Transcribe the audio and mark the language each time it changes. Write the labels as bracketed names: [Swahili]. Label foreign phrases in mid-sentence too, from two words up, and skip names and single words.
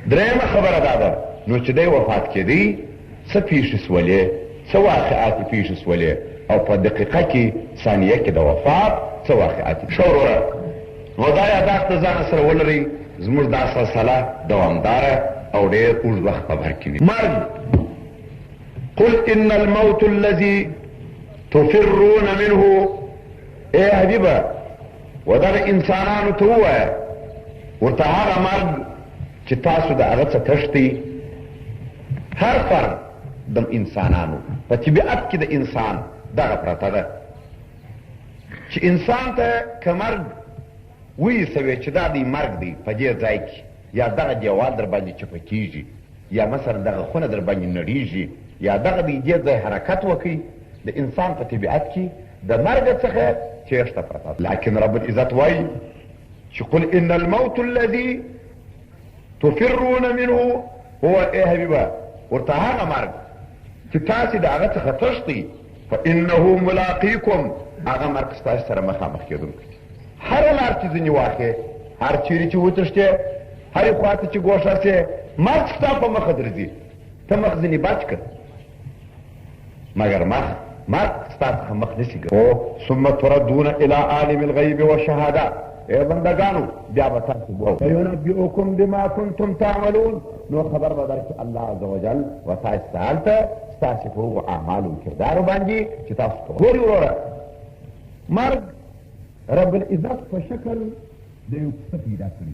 [Pashto] درېیمه خبره دا ده نو چې دی وفات کېدی څه پیښې سولې، څه واقعات پیښې سولې او په دقیقه کې ثانیه کې د وفات څه واقعات. ښه وروره، نو دا یاداښت د ځان سره ولرئ، زموږ دا سلسله دوامداره او ډېر اوږد وخت په بر کې وي. [Arabic] مرګ قل ان الموت الذي تفرون منه. [Pashto] ای حبیبه ودغه انسانانو ته ووایه ورته هغه مرګ چې تاسو د هغه څه تښتئ. هر فرد د انسانانو په طبیعت کې د انسان دغه پرته ده چې انسان ته که مرګ ویسوې چې دا دی مرګ دی په دې ځای کې، یا دغه دیوال در باندې چپه کېږي، یا مثلا دغه خونه در باندې نړېږي، یا دغه دی دې ځای حرکت وکړي، د انسان په طبیعت کې د مرګ څخه چېرته پرته ده. لکن [Arabic] رب العزت [Pashto] وایي چې [Arabic] قل ان الموت الذي تفرون منه هو. [Pashto] ای حبیبه ورته هغه مرګ چې تاسې د هغه څخه تښتئ [Arabic] فانه ملاقیکم، [Pashto] هغه مرګ ستاسې سره مخامخ کېدونکی. هره لار چې ځینې واخې، هر چیرې چې وتښتې، هرې خوا ته چې ګوښه سې، مرګ ستا په مخه درځي، ته مخ ځینې بچ کړه، مګر مرګ ستا څخه مخ نشي ګرځي. [Arabic] ثم تردون الى عالم الغیب والشهاده. [Pashto] ای بندګانو بیا به تاسو [Arabic] وینبئکم بما کنتم تعملون. [Pashto] نو خبر به درکړي الله [Arabic] عز وجل [Pashto] و تاسو ته هلته ستاسې په هغو اعمالو کردارو باندې چې تاسو کوئ. ګورې وروره، مرګ [Arabic] رب العزت [Pashto] په شکل د یو څه پیدا کړي.